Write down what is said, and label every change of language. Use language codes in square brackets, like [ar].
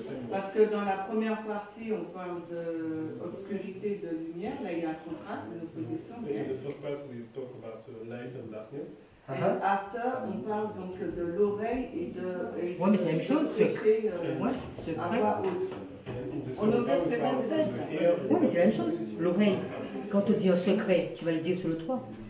[fr] Parce que dans la première partie, on parle d'obscurité et de lumière. Là, il y a un contraste, une opposition. [en] In the first part, we talk about light and darkness. [fr] Et after, on parle donc de l'oreille et de. Ouais, mais c'est la même chose, secret. Ouais, secret. On au verset 27. Oui, mais c'est la même chose. L'oreille. Quand on dit un secret, tu vas le dire sur le toit.